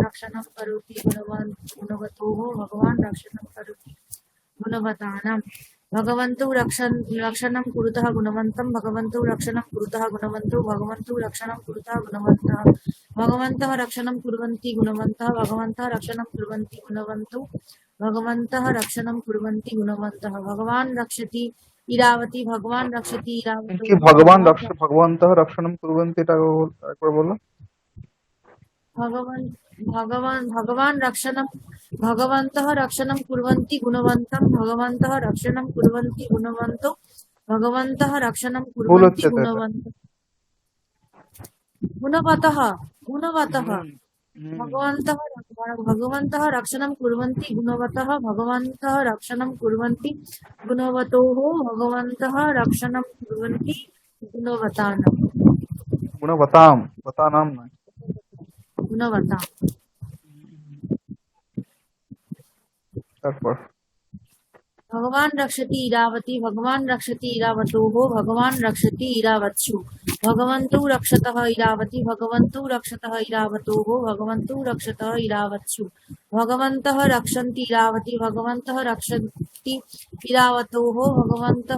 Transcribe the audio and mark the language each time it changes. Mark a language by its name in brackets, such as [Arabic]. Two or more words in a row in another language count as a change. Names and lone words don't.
[Sanskrit] रक्षणं करोति गुणवतोः भगवान् रक्षणं करोति गुणवतानां भगवन्तौ रक्षणं कुरुतः गुणवन्तं भगवन्तौ रक्षणं कुरुतः गुणवन्तौ भगवन्तौ रक्षणं कुरुतः गुणवन्तः भगवन्तः रक्षणं कुर्वन्ति गुणवन्तः भगवन्तः रक्षणं कुर्वन्ति गुणवन्तौ भगवन्तः रक्षणं कुर्वन्ति गुणवन्तः भगवान् रक्षति इरावती भगवान् रक्षति इरावती [Bangla] কি [Sanskrit] ভগবন্তः রক্ষণম কুর্বন্তি [Bangla] এটা একবার বলো [Sanskrit] भगवान् भगवन्तः रक्षणं कुर्वन्ति गुणवन्तं भगवन्तः रक्षणं कुर्वन्ति गुणवन्तौ भगवन्तः रक्षणं [Bangla] ভুল [Sanskrit] कुर्वन्ति [Bangla] হচ্ছে তো এটা। [Sanskrit] गुणवतः गुणवतः হুম হুম भगवन्तः रक्षणं कुर्वन्ति गुणवतः भगवन्तः रक्षणं कुर्वन्ति गुणवतोः भगवन्तः रक्षणं कुर्वन्ति गुणवतानां গুণবতাম বতানাম [Bangla] নয়। [Sanskrit] गुणवताम् [Bangla] তারপর [Sanskrit] भगवान् रक्षति इरावती भगवान् रक्षति इरावतोः भगवान् रक्षति इरावत्सु भगवन्तौ रक्षतः इरावती भगवन्तौ रक्षतः इरावतोः भगवन्तौ रक्षतः इरावत्सु भगवन्तः रक्षन्ति इरावती भगवन्तः रक्षन्ति इरावतोः भगवन्तः